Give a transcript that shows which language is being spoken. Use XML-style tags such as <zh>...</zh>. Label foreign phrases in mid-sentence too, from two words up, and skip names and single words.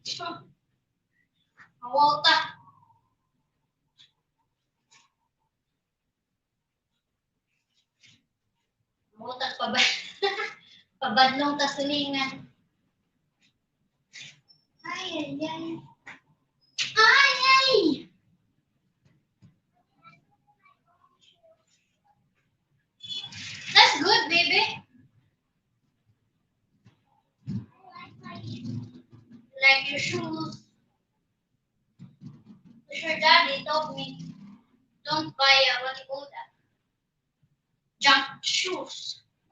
<ceb>Mawaw ta. Mawaw ta pa ba? Pabadlong ta sulingan. Ay, ay, ay. Ay, ay.</ceb> <en>That's good, baby. Like your shoes. Your daddy told me don't buy what you call that junk shoes.</en>